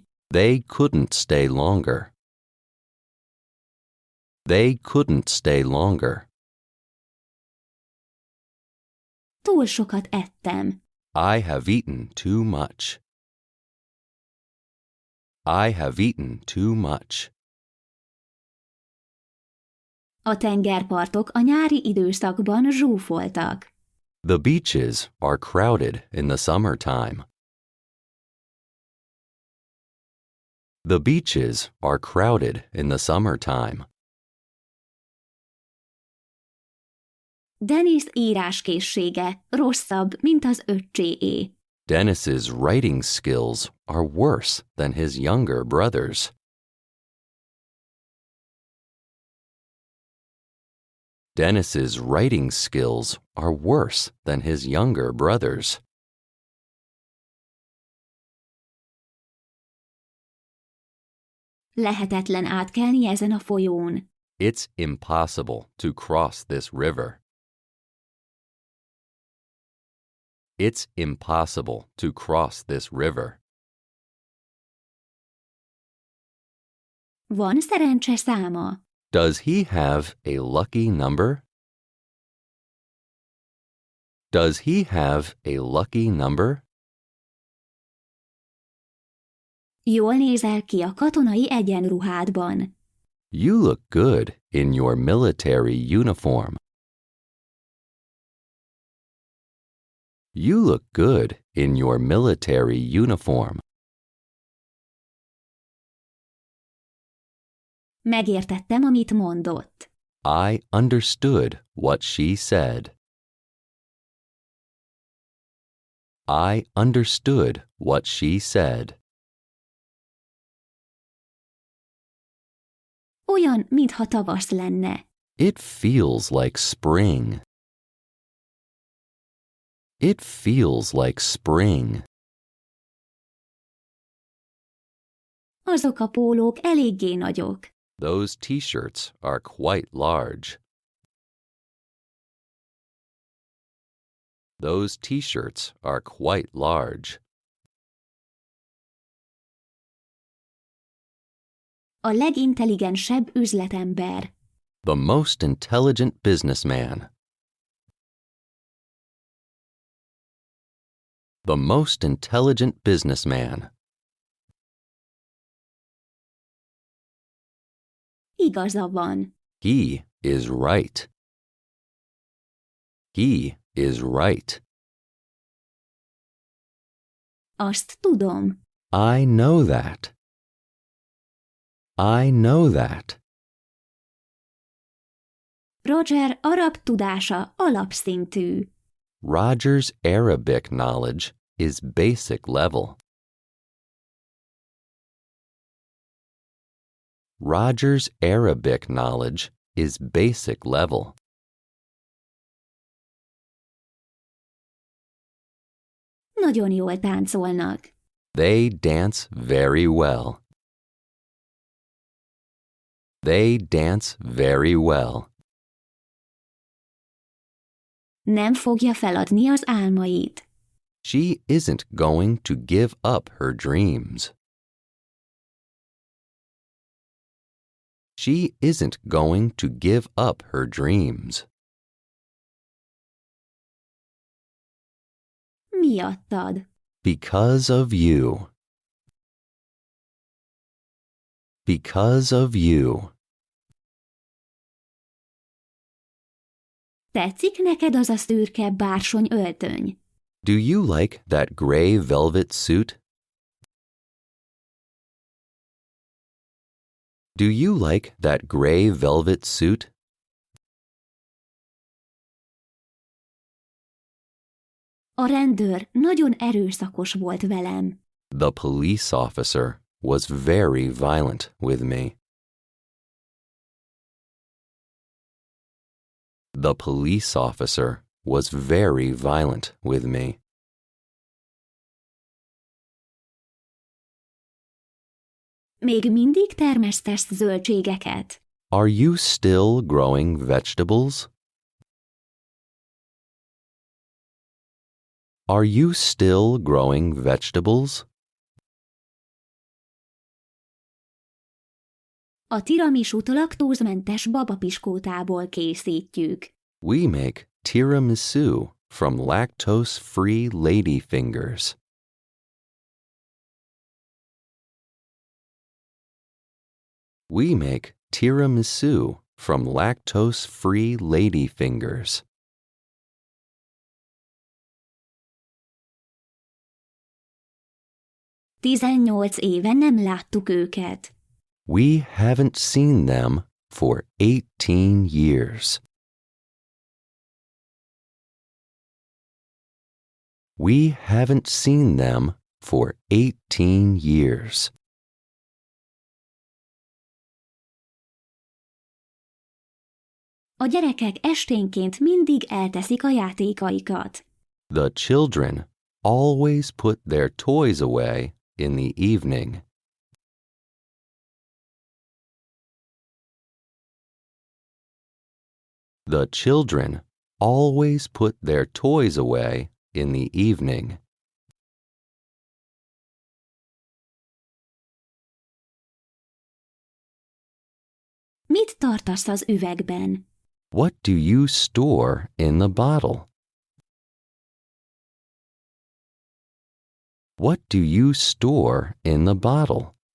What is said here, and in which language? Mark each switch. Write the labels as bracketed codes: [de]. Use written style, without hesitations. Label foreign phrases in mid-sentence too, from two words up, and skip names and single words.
[en] They couldn't stay longer. They couldn't stay longer. [hu] Túl sokat ettem. [en] I have eaten too much. I have eaten too much. [hu] A tengerpartok a nyári időszakban zsúfoltak. [en] The beaches are crowded in the summertime. The beaches are crowded in the summertime. [hu] Dennis íráskészsége rosszabb, mint az öccséé. [en] Dennis's writing skills are worse than his younger brother's. Dennis's writing skills are worse than his younger brother's. [hu] Lehetetlen átkelni ezen a folyón. [en] It's impossible to cross this river. It's impossible to cross this river. [hu] Van szerencse száma. [en] Does he have a lucky number? Does he have a lucky number? [hu] Jól nézel ki a katonai egyenruhádban. [en] You look good in your military uniform. You look good in your military uniform. [hu] Megértettem, amit mondott. [en] I understood what she said. I understood what she said. [hu] Olyan, mintha tavasz lenne. [en] It feels like spring. It feels like spring. [hu] Azok a pólók eléggé nagyok. [en] Those t-shirts are quite large. Those t-shirts are quite large. [hu] A legintelligensebb üzletember. [en] The most intelligent businessman. The most intelligent businessman. [hu] Igaza van. [en] He is right. He is right. [hu] Azt tudom. [en] I know that. I know that. [hu] Roger arab tudása alapszintű. [en] Roger's Arabic knowledge is basic level. Roger's Arabic knowledge is basic level. [hu] Nagyon jól táncolnak. [en] They dance very well. They dance very well. [hu] Nem fogja feladni az álmait. [en] She isn't going to give up her dreams. She isn't going to give up her dreams. [hu] Miattad. [en] Because of you. Because of you. [hu] Te Tetszik neked az a szürke bársony öltöny? [en] Do you like that gray velvet suit? Do you like that gray velvet suit? [hu] A rendőr nagyon erőszakos volt velem. [en] The police officer was very violent with me. The police officer was very violent with me. [hu] Még mindig termesztesz zöldségeket? [en] Are you still growing vegetables? Are you still growing vegetables? [hu] A tiramisút laktózmentes babapiskótából készítjük. [en] We make tiramisu from lactose-free ladyfingers. We make tiramisu from lactose-free ladyfingers. [hu] Tizennyolc éve nem láttuk őket. [en] We haven't seen them for 18 years. We haven't seen them for 18 years. [hu] A gyerekek esténként mindig elteszik a játékaikat. [en] The children always put their toys away in the evening. The children always put their toys away in the evening. [hu] Mit tartasz az üvegben? [en] What do you store in the bottle? What do you store in the bottle?